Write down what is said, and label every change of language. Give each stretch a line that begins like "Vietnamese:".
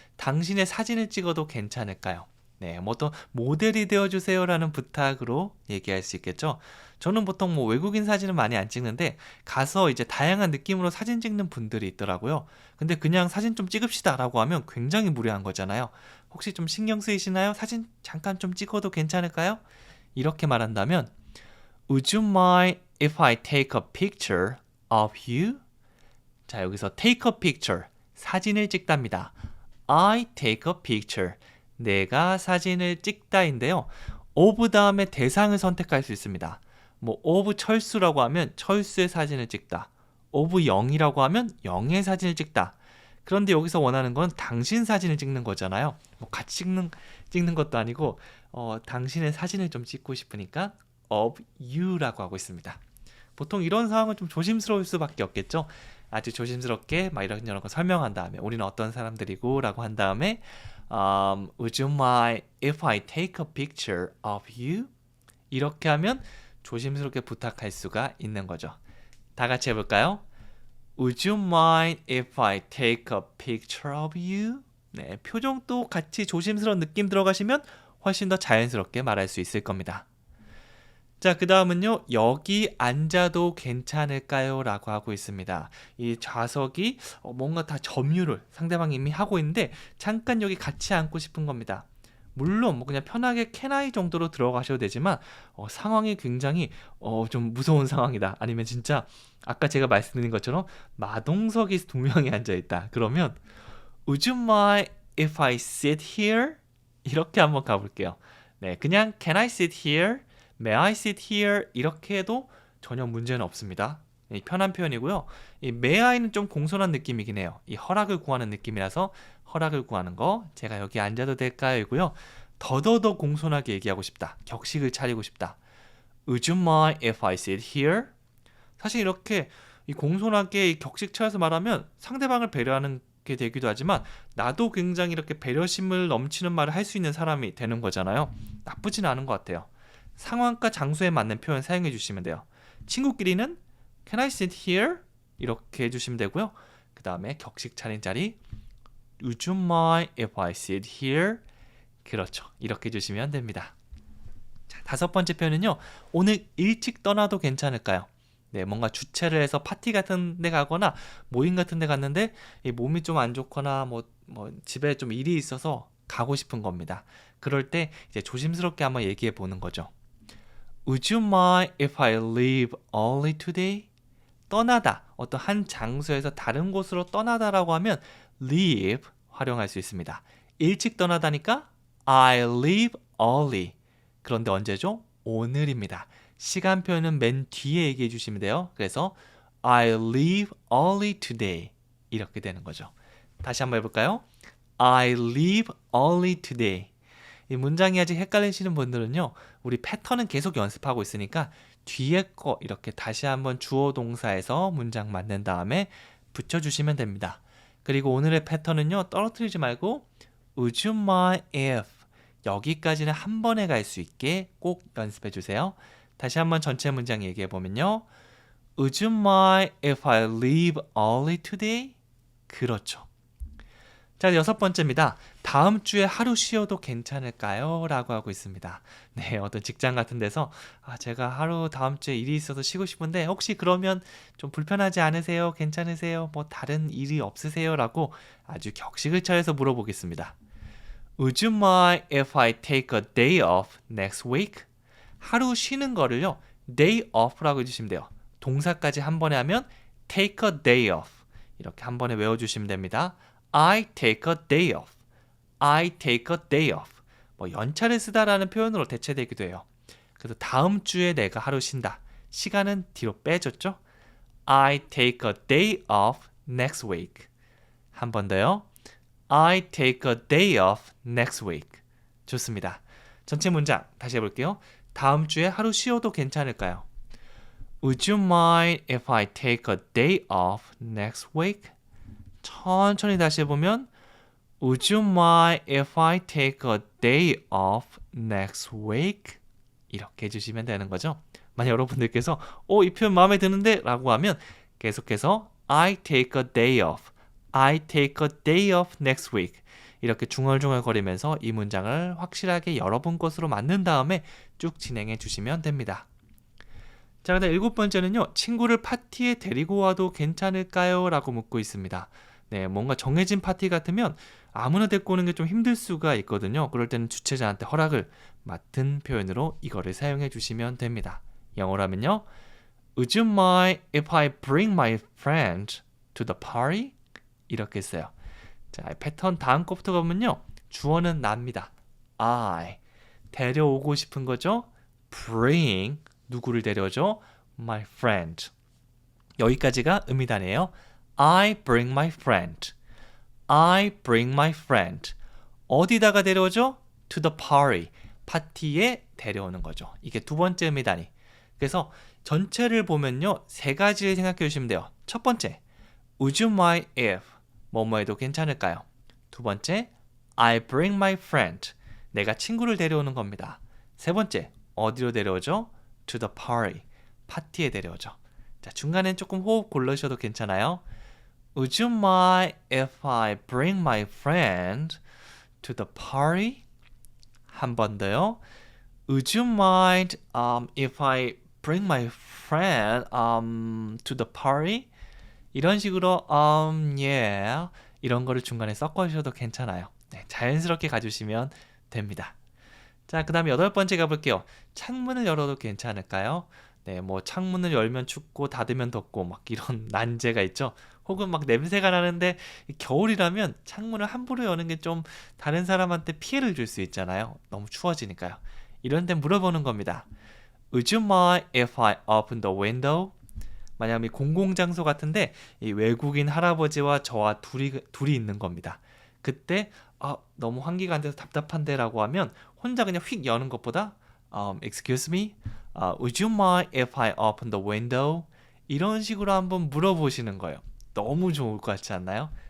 Korean: 당신의 사진을 찍어도 괜찮을까요? 네, 뭐 또 모델이 되어주세요라는 부탁으로 얘기할 수 있겠죠? 저는 보통 뭐 외국인 사진은 많이 안 찍는데 가서 이제 다양한 느낌으로 사진 찍는 분들이 있더라고요. 근데 그냥 사진 좀 찍읍시다 라고 하면 굉장히 무례한 거잖아요. 혹시 좀 신경 쓰이시나요? 사진 잠깐 좀 찍어도 괜찮을까요? 이렇게 말한다면
English: Would you mind if I take a picture of you?
Korean: 자, 여기서
English: take a picture,
Korean: 사진을 찍답니다.
English: I take a picture,
Korean: 내가 사진을 찍다인데요. of 다음에 대상을 선택할 수 있습니다. 뭐 of 철수라고 하면 철수의 사진을 찍다. of 영이라고 하면 영의 사진을 찍다. 그런데 여기서 원하는 건 당신 사진을 찍는 거잖아요. 뭐 같이 찍는 것도 아니고 당신의 사진을 좀 찍고 싶으니까 of you라고 하고 있습니다. 보통 이런 상황은 좀 조심스러울 수밖에 없겠죠. 아주 조심스럽게 막 이런 거 설명한 다음에 우리는 어떤 사람들이고 라고 한 다음에
English: Would you mind if I take a picture of you?
Korean: 이렇게 하면 조심스럽게 부탁할 수가 있는 거죠. 다 같이 해볼까요?
English: Would you mind if I take a picture of you?
Korean: 네, 표정도 같이 조심스러운 느낌 들어가시면 훨씬 더 자연스럽게 말할 수 있을 겁니다. 자, 그 다음은요. 여기 앉아도 괜찮을까요? 라고 하고 있습니다. 이 좌석이 뭔가 다 점유를 상대방이 이미 하고 있는데 잠깐 여기 같이 앉고 싶은 겁니다. 물론 뭐 그냥 편하게 can I 정도로 들어가셔도 되지만 상황이 굉장히 좀 무서운 상황이다. 아니면 진짜 아까 제가 말씀드린 것처럼 마동석이 두 명이 앉아있다. 그러면
English: Would you mind if I sit here?
Korean: 이렇게 한번 가볼게요. 네, 그냥
English: Can I sit here? May I sit here?
Korean: 이렇게 해도 전혀 문제는 없습니다. 편한 표현이고요. 이 May I는 좀 공손한 느낌이긴 해요. 이 허락을 구하는 느낌이라서 허락을 구하는 거 제가 여기 앉아도 될까요? 이고요. 더더더 공손하게 얘기하고 싶다. 격식을 차리고 싶다.
English: Would you mind if I sit here?
Korean: 사실 이렇게 이 공손하게 이 격식 차려서 말하면 상대방을 배려하는 게 되기도 하지만 나도 굉장히 이렇게 배려심을 넘치는 말을 할 수 있는 사람이 되는 거잖아요. 나쁘진 않은 것 같아요. 상황과 장소에 맞는 표현 사용해 주시면 돼요. 친구끼리는
English: Can I sit here?
Korean: 이렇게 해주시면 되고요. 그 다음에 격식 차린 자리
English: Would you mind if I sit here?
Korean: 그렇죠. 이렇게 해주시면 됩니다. 자, 다섯 번째 표현은요. 오늘 일찍 떠나도 괜찮을까요? 네, 뭔가 주최를 해서 파티 같은 데 가거나 모임 같은 데 갔는데 이 몸이 좀 안 좋거나 뭐 집에 좀 일이 있어서 가고 싶은 겁니다. 그럴 때 이제 조심스럽게 한번 얘기해 보는 거죠.
English: Would you mind if I leave early today?
Korean: 떠나다, 어떤 한 장소에서 다른 곳으로 떠나다라고 하면 leave 활용할 수 있습니다. 일찍 떠나다니까
English: I leave early.
Korean: 그런데 언제죠? 오늘입니다. 시간 표현은 맨 뒤에 얘기해 주시면 돼요. 그래서
English: I leave early today.
Korean: 이렇게 되는 거죠. 다시 한번 해볼까요?
English: I leave early today.
Korean: 이 문장이 아직 헷갈리시는 분들은요. 우리 패턴은 계속 연습하고 있으니까 뒤에 거 이렇게 다시 한번 주어 동사에서 문장 만든 다음에 붙여주시면 됩니다. 그리고 오늘의 패턴은요. 떨어뜨리지 말고
English: Would you mind if
Korean: 여기까지는 한 번에 갈 수 있게 꼭 연습해 주세요. 다시 한번 전체 문장 얘기해 보면요.
English: Would you mind if I leave early today?
Korean: 그렇죠. 자, 여섯 번째입니다. 다음 주에 하루 쉬어도 괜찮을까요? 라고 하고 있습니다. 네, 어떤 직장 같은 데서 제가 하루 다음 주에 일이 있어서 쉬고 싶은데 혹시 그러면 좀 불편하지 않으세요? 괜찮으세요? 뭐 다른 일이 없으세요? 라고 아주 격식을 차려서 물어보겠습니다.
English: Would you mind if I take a day off next week?
Korean: 하루 쉬는 거를요. day off라고 해주시면 돼요. 동사까지 한 번에 하면
English: take a day off
Korean: 이렇게 한 번에 외워주시면 됩니다.
English: I take a day off. I take a day off.
Korean: 뭐 연차를 쓰다라는 표현으로 대체되기도 해요. 그래서 다음 주에 내가 하루 쉰다. 시간은 뒤로 빼줬죠.
English: I take a day off next week.
Korean: 한 번 더요.
English: I take a day off next week.
Korean: 좋습니다. 전체 문장 다시 해볼게요. 다음 주에 하루 쉬어도 괜찮을까요?
English: Would you mind if I take a day off next week?
Korean: 천천히 다시 해보면
English: Would you mind if I take a day off next week?
Korean: 이렇게 해주시면 되는 거죠. 만약 여러분들께서 이 표현 마음에 드는데 라고 하면 계속해서
English: I take a day off, I take a day off next week
Korean: 이렇게 중얼중얼거리면서 이 문장을 확실하게 여러분 것으로 만든 다음에 쭉 진행해 주시면 됩니다. 자, 그다음 일곱 번째는요. 친구를 파티에 데리고 와도 괜찮을까요? 라고 묻고 있습니다. 네, 뭔가 정해진 파티 같으면 아무나 데리고 오는 게 좀 힘들 수가 있거든요. 그럴 때는 주최자한테 허락을 맡은 표현으로 이거를 사용해 주시면 됩니다. 영어로 하면요.
English: Would you mind if I bring my friend to the party?
Korean: 이렇게 써요. 자, 패턴 다음 거부터 가면요. 주어는 나입니다. I. 데려오고 싶은 거죠. Bring. 누구를 데려오죠?
English: My friend.
Korean: 여기까지가 의미단이에요.
English: I bring my friend. I bring my friend.
Korean: 어디다가 데려오죠?
English: To the party.
Korean: 파티에 데려오는 거죠. 이게 두 번째 의미단위. 그래서 전체를 보면요. 세 가지를 생각해 주시면 돼요. 첫 번째,
English: Would you mind if
Korean: 뭐뭐 해도 괜찮을까요? 두 번째,
English: I bring my friend.
Korean: 내가 친구를 데려오는 겁니다. 세 번째, 어디로 데려오죠?
English: To the party.
Korean: 파티에 데려오죠. 자, 중간엔 조금 호흡 고르셔도 괜찮아요.
English: Would you mind if I bring my friend to the party?
Korean: 한 번 더요.
English: Would you mind if I bring my friend to the party?
Korean: 이런 식으로 yeah 이런 거를 중간에 섞어주셔도 괜찮아요. 네, 자연스럽게 가주시면 됩니다. 자, 그 다음에 8번째 가볼게요. 창문을 열어도 괜찮을까요? 네, 뭐 창문을 열면 춥고 닫으면 덥고 막 이런 난제가 있죠. 혹은 막 냄새가 나는데 겨울이라면 창문을 함부로 여는 게 좀 다른 사람한테 피해를 줄 수 있잖아요. 너무 추워지니까요. 이런 데 물어보는 겁니다.
English: Would you mind if I open the window?
Korean: 만약에 공공장소 같은데 이 외국인 할아버지와 저와 둘이 있는 겁니다. 그때 너무 환기가 안 돼서 답답한데 라고 하면 혼자 그냥 휙 여는 것보다
English: Excuse me? Would you mind if I open the window?
Korean: 이런 식으로 한번 물어보시는 거예요. 너무 좋을 것 같지 않나요?